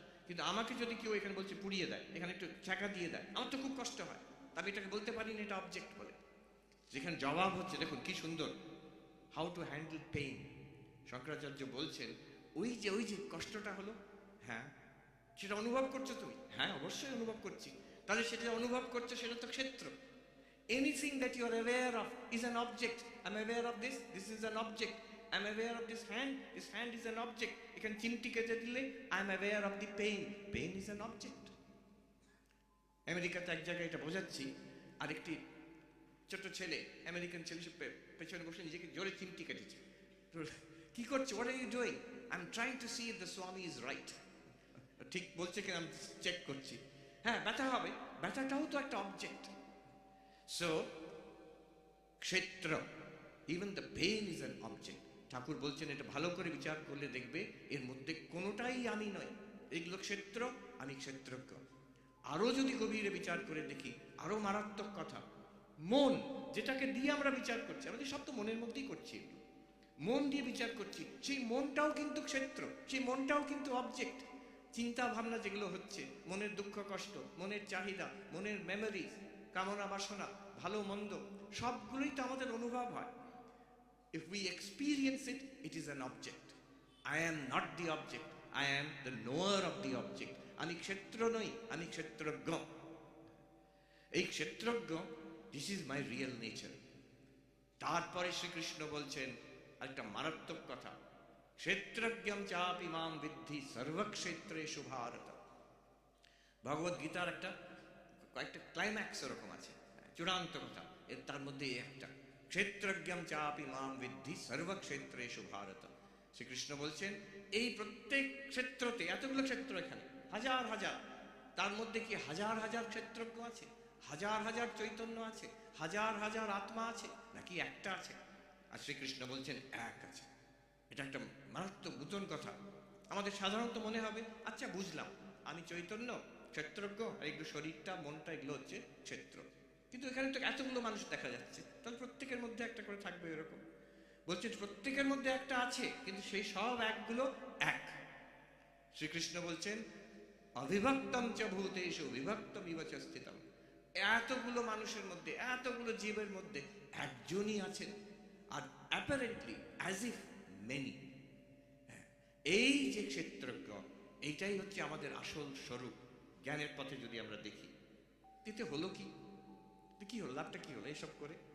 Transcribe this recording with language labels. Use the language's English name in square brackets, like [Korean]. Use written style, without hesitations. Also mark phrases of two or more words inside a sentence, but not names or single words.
[Bangla] কিন্তু আমাকে যদি কেউ এখানে বলছে পুড়িয়ে দেয়, এখানে একটু চাকা দিয়ে দেয়, আমার তো খুব কষ্ট হয়, আমি এটাকে বলতে পারি না এটা অবজেক্ট বলে। যেখানে জবাব হচ্ছে, দেখুন কি সুন্দর, [English] how to handle pain. [Bangla] শঙ্করাচার্য বলছেন ওই যে কষ্টটা হলো, হ্যাঁ সেটা অনুভব করছো তুমি, হ্যাঁ অবশ্যই অনুভব করছি, তাহলে সেটা অনুভব করছো সেটা তো ক্ষেত্র। [English] Anything that you are aware of is an object. I'm aware of this, this is an object. I'm aware of this hand is an object. [Bangla] এখানে চিমটি কেটে দিলে [English] I'm aware of the pain is an object. [Bangla] আমেরিকাতে এক জায়গায় এটা বোঝাচ্ছি, আরেকটি ছোট ছেলে, আমেরিকান ছেলে, পেছনে বসে নিজেকে জোরে চিমটি কেটেছে। কি করছে? [English] What are you doing? I'm trying to see if the Swami is right. [Bangla] ঠিক বলছে কিনা আমি চেক করছি। হ্যাঁ, ব্যথা হবে, ব্যথাটাও তো একটা অবজেক্ট। সো ক্ষেত্র, [English] even the pain is an object. [Bangla] ঠাকুর বলছেন এটা ভালো করে বিচার করলে দেখবে এর মধ্যে কোনোটাই আমি নই, এগুলো ক্ষেত্র, আমি ক্ষেত্রজ্ঞ। আরো যদি গভীরে বিচার করে দেখি, আরো মারাত্মক কথা, মন যেটাকে দিয়ে আমরা বিচার করছি, আমাদের সব তো মনের মধ্যেই করছি, মন দিয়ে বিচার করছি, সেই মনটাও কিন্তু ক্ষেত্র, সেই মনটাও কিন্তু অবজেক্ট। চিন্তা ভাবনা যেগুলো হচ্ছে, মনের দুঃখ কষ্ট, মনের চাহিদা, মনের মেমোরিজ, কামনা বাসনা, ভালো মন্দ, সবগুলোই তো আমাদের অনুভব হয়। [English] If we experience it, it is an object. I am not the object. I am the knower of the object. [Bangla] আমি ক্ষেত্র নই, আমি ক্ষেত্রজ্ঞ। এই ক্ষেত্রজ্ঞ, [English] this is my real nature. [Bangla] তারপরে শ্রীকৃষ্ণ বলছেন একটা মারাত্মক কথা, [Sanskrit] ক্ষেত্রজ্ঞম চাপি মাম বিদ্ধি সর্বক্ষেত্রেষু ভারত। [Bangla] ভগবদ গীতার একটা কয়েকটা ক্লাইম্যাক্স ওরকম আছে, চূড়ান্ত কথা, এর তার মধ্যে একটা, [Sanskrit] ক্ষেত্রজ্ঞম চাপি মাম বিদ্ধি সর্বক্ষেত্রেষু ভারত। [Bangla] শ্রীকৃষ্ণ বলছেন এই প্রত্যেক ক্ষেত্রতে, এতগুলো ক্ষেত্র এখানে হাজার হাজার, তার মধ্যে কি হাজার হাজার ক্ষেত্রজ্ঞ আছে, হাজার হাজার চৈতন্য আছে, হাজার হাজার আত্মা আছে, নাকি একটা আছে? আর শ্রীকৃষ্ণ বলছেন এক আছে। এটা একটা মারাত্মক নূতন কথা। আমাদের সাধারণত মনে হবে আচ্ছা বুঝলাম, আমি চৈতন্য, ক্ষেত্রজ্ঞ, আর এগুলো শরীরটা, মনটা, এগুলো হচ্ছে ক্ষেত্র। কিন্তু এখানে তো এতগুলো মানুষ দেখা যাচ্ছে, তাহলে প্রত্যেকের মধ্যে একটা করে থাকবে এরকম? বলছেন প্রত্যেকের মধ্যে একটা আছে, কিন্তু সেই সব একগুলো এক। শ্রীকৃষ্ণ বলছেন [Sanskrit] অবিভক্তম চ ভূতেষু বিভক্তম ইব চ স্থিতম। [Bangla] এতগুলো মানুষের মধ্যে, এতগুলো জীবের মধ্যে একজনই আছেন, আর [English] apparently as if many. [Bangla] এই যে ক্ষেত্রজ্ঞ, এইটাই হচ্ছে আমাদের আসল স্বরূপ। জ্ঞানের পথে যদি আমরা দেখি, এতে হলো কি, কি হলো, লাভটা কি হলো এসব করে?